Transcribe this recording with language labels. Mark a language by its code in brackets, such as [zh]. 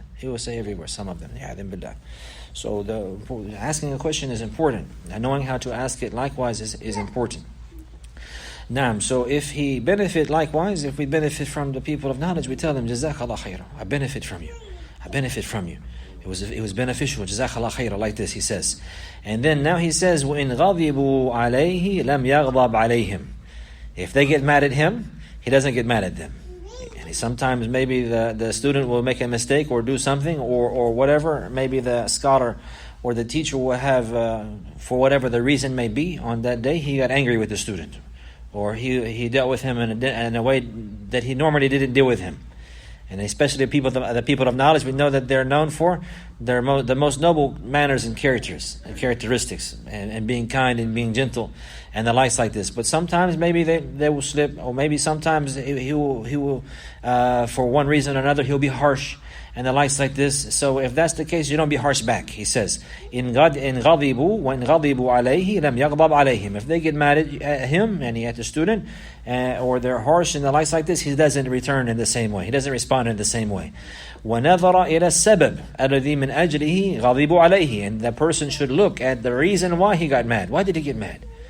[en] He will say everywhere, some of them. So asking a question is important. And knowing how to ask it likewise is important. Naam, so if he benefit likewise, if we benefit from the people of knowledge, we tell them, Jazakallah khairah, I benefit from you. I benefit from you. It was beneficial. Jazakallah khairah, like this he says. And then now he says, [ar] وَإِنْ غَضِبُوا عَلَيْهِ لَمْ يَغْضَبْ عَلَيْهِمْ. [en] If they get mad at him, he doesn't get mad at them. And sometimes maybe the student will make a mistake or do something or whatever. Maybe the scholar or the teacher will have, for whatever the reason may be, on that day he got angry with the student. Or he dealt with him in a way that he normally didn't deal with him. And especially the people of knowledge, we know that they're known for the most noble manners and characteristics, and being kind and being gentle, and the likes like this. But sometimes maybe they will slip, or maybe sometimes he will for one reason or another, he'll be harsh, and the likes like this. So if that's the case, you don't be harsh back. He says, [ar] in غَضِبُوا وَإِنْ غَضِبُوا عَلَيْهِ لَمْ يَغْضَبْ عَلَيْهِمْ. [en] If they get mad at him, and he at the student, or they're harsh and the likes like this, he doesn't return in the same way. He doesn't respond in the same way. [ar] وَنَظَرَ إِلَى السَّبَبِ الَّذِي مِنْ أَجْلِهِ غَضِبُوا عَلَيْهِ. [en] And that person should look at the reason why he got mad. Why did he get mad?